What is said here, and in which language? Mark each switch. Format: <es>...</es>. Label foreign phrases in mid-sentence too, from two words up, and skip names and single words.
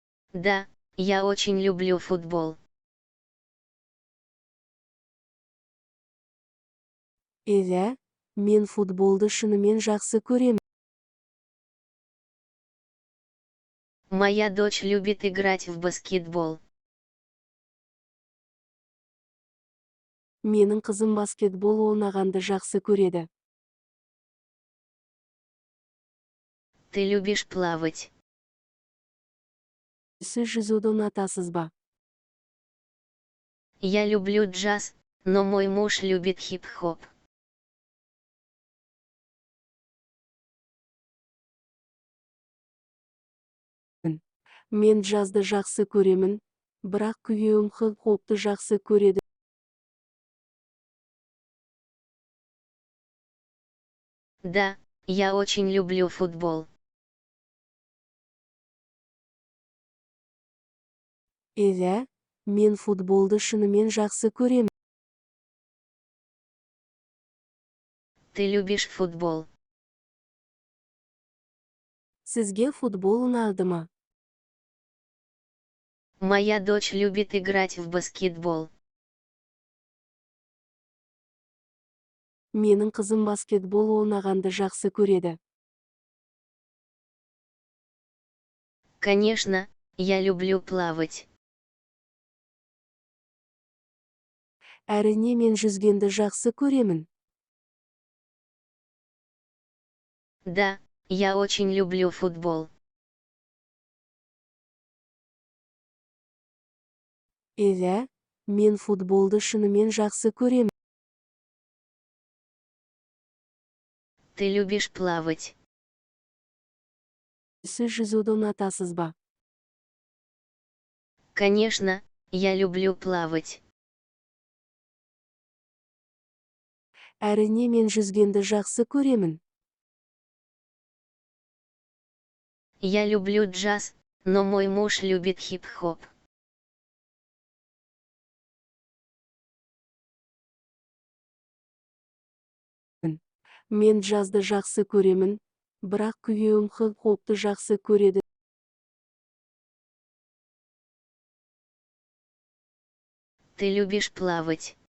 <ru>Да, я очень люблю футбол.</ru> <kk>Иә, мен футболды шынымен жақсы көремін.</kk> <ru>Моя дочь любит играть в баскетбол.</ru> <kk>Менің қызым баскетбол ойнағанды жақсы көреді.</kk> <ru>Ты любишь плавать.</ru> <kk>Сіз жүзуді ұнатасыз ба?</kk> <ru>Я люблю джаз, но мой муж любит хип-хоп.</ru> <kk>Мен джазды жақсы көремін, бірақ күйеуім хип-хопты жақсы көреді.</kk> <ru>Да, я очень люблю футбол.</ru> <kk>Иә, мен футболды шынымен жақсы көремін.</kk> <ru>Ты любишь футбол.</ru> <kk>Сізге футбол ұнады ма?</kk> <ru>Моя дочь любит играть в баскетбол.</ru> <kk>Менің қызым баскетбол ойнағанды жақсы көреді.</kk> <ru>Конечно, я люблю плавать.</ru> <kk>Әрине мен жүзгенді жақсы көремін.</kk> <ru>Да, я очень люблю футбол.</ru> <kk>Иә, мен футболды шынымен жақсы көремін.</kk> <ru>Ты любишь плавать.</ru> <kk>Сіз жүзуді ұнатасыз ба?</kk> <ru>Конечно, я люблю плавать.</ru> <kk>Әрине мен жүзгенді жақсы көремін.</kk> <ru>Я люблю джаз, но мой муж любит хип-хоп.</ru> <kk>Мен джазды жақсы көремін, бірақ күйеуім хип-хопты жақсы көреді.</kk> <ru>Ты любишь плавать.</ru>